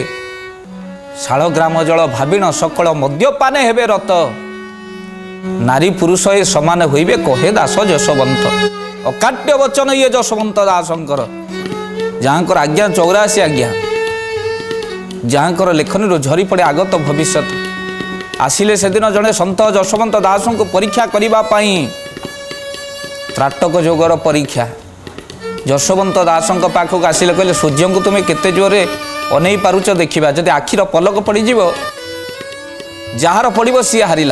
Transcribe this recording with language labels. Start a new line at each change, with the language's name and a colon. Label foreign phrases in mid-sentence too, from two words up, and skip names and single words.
Odia: ଶାଳଗ୍ରାମ ଜଳ ଭାବିଣ ସକଳ ମଦ୍ୟପାନେ ହେବେ ରତ। ନାରୀ ପୁରୁଷ ଏ ସମାନ ହୋଇବେ କହେ ଦାସ ଜଶବନ୍ତ। ଅକାଟ୍ୟ ବଚନ ଯେ ଜଶବନ୍ତ ଦାସଙ୍କର ଯାହାଙ୍କର ଆଜ୍ଞା 84 ଆଜ୍ଞା ଯାହାଙ୍କର ଲେଖନୀ ଝରି ପଡ଼େ ଆଗତ ଭବିଷ୍ୟ ଆସିଲେ ସେଦିନ ଜଣେ ସନ୍ଥ ଯଶୋବନ୍ତ ଦାସଙ୍କୁ ପରୀକ୍ଷା କରିବା ପାଇଁ ତ୍ରାଟକ ଯୋଗର ପରୀକ୍ଷା। ଯଶୋବନ୍ତ ଦାସଙ୍କ ପାଖକୁ ଆସିଲେ କହିଲେ ସୂର୍ଯ୍ୟଙ୍କୁ ତୁମେ କେତେ ଜୋରରେ ଅନେଇ ପାରୁଛ ଦେଖିବା, ଯଦି ଆଖିର ପଲକ ପଡ଼ିଯିବ ଯାହାର ପଡ଼ିବ ସିଏ ହାରିଲା।